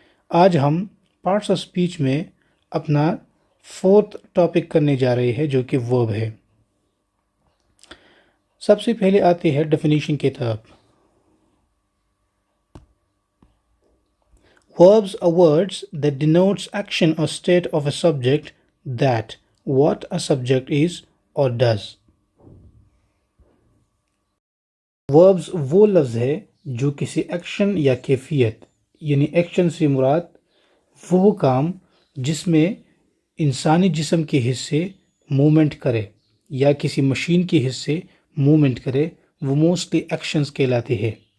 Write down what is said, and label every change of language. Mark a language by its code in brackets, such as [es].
[hi] आज हम parts of speech में अपना फोर्थ टॉपिक करने जा रहे हैं जो कि वर्ब है. सबसे पहले आते हैं डेफिनेशन की तरफ. [en] Verbs are words that denotes action or state of a subject that what a subject is or does. [hi] Verbs वो लफ्ज़ है जो किसी एक्शन या कैफियत, यानी एक्शन से मुराद वो काम जिसमें इंसानी जिस्म के हिस्से मूवमेंट करे या किसी मशीन के हिस्से मूवमेंट करे, वो मोस्टली एक्शंस कहलाते हैं.